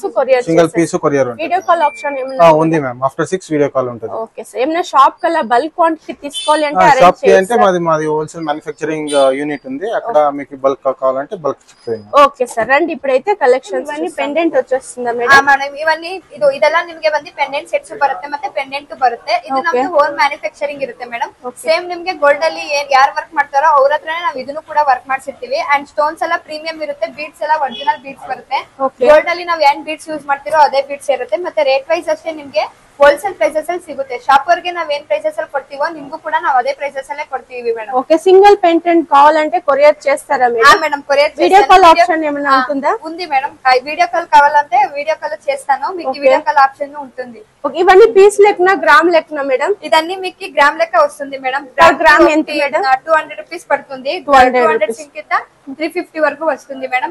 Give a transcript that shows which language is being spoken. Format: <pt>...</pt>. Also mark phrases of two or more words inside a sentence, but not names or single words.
<te>కొరియర్ ఉంటుంది.</te> <en>video call option</en> <te>ఏమైనా ఉంది మ్యామ్.</te> <en>after 6 video call</en> <te>ఉంటుంది.</te> <en>okay sir.</en> <te>ఏమైనా షాప్ కల్లా</te> <en>bulk quantity</en> <te>తీసుకోవాలి అంటే షాప్ కి అంటే మాది</te> <en>wholesale manufacturing unit</en> <te>ఉంది. అక్కడ మీకు బల్క్ కావాలంటే బల్క్ చిక్కుతుంది.</te> <en>okay sir.</en> <te>రండి, ఇప్పుడైతే కలెక్షన్స్ అన్ని పెండెంట్ వచ్చేస్తుందా మేడం?</te> <kn>ಮೇಡಮ್ ಇವನ್ನಿ ಇದೆಲ್ಲ ನಿಮಗೆ ಬಂದು</kn> <en>pendant sets</en> <kn>ಬರುತ್ತೆ ಮತ್ತೆ ಪೆಂಡೆಂಟ್ ಬರುತ್ತೆ. ಇದು ನಮ್ದು</kn> <en>home manufacturing</en> <kn>ಇರುತ್ತೆ ಮೇಡಮ್. ಸೇಮ್ ನಿಮ್ಗೆ ಗೋಲ್ಡ್ ಅಲ್ಲಿ ಯಾರು ವರ್ಕ್ ಮಾಡ್ತಾರೋ ಅವ್ರ ಹತ್ರನೇ ನಾವು ಇದನ್ನು ಕೂಡ ವರ್ಕ್ ಮಾಡ್ಸಿರ್ತೀವಿ.</kn> <en>and stones</en> <kn>ಎಲ್ಲ ಪ್ರೀಮಿಯಂ ಇರುತ್ತೆ, ಬೀಡ್ಸ್ ಎಲ್ಲ ಒರಿಜಿನಲ್ ಬೀಡ್ಸ್ ಬರುತ್ತೆ. ಗೋಲ್ಡ್ ಅಲ್ಲಿ ನಾವು ಏನ್ ಬೀಡ್ಸ್ ಯೂಸ್ ಮಾಡ್ತಿರೋ ಅದೇ ಬೀಡ್ಸ್ ಇರುತ್ತೆ. ಮತ್ತೆ</kn> <en>rate wise</en> <kn>ಅಷ್ಟೇ ನಿಮ್ಗೆ</kn> <en>wholesale prices</en> <kn>ಅಲ್ಲಿ ಸಿಗುತ್ತೆ. ಶಾಪ್ ಅವರಿಗೆ ನಾವ್ ಏನ್ ಪ್ರೈಸಸ್ ಅಲ್ಲಿ ಕೊಡ್ತೀವೋ ನಿಮ್ಗೂ ಕೂಡ ನಾವು ಅದೇ ಪ್ರೈಸಸ್ ಅಲ್ಲೇ ಕೊಡ್ತೀವಿ ಮೇಡಮ್.</kn> <te>ఓకే.</te> <en>single pendant</en> <te>కావాలంటే కొరియర్ చేస్తారా మేడం?</te> <en>madam courier video call option</en> <te>ఏమైనా ఉంటుందా? ఉంది మేడం.</te> <en>video call</en> <te>కావాలంటే</te> <en>video call</en> <te>చేస్తాను. మీకు</te> <en>video call option</en> <te>ఉంటుంది. ఇవన్నీ పీస్ లెక్కన గ్రామ్ లెక్కన మేడం? ఇదన్నీ మీకు గ్రామ్ లెక్క వస్తుంది మేడం. గ్రామ్ ఎంత మేడం? 200 రూపీస్ పడుతుంది. 200 కింద 350 వరకు వస్తుంది మేడం.</te>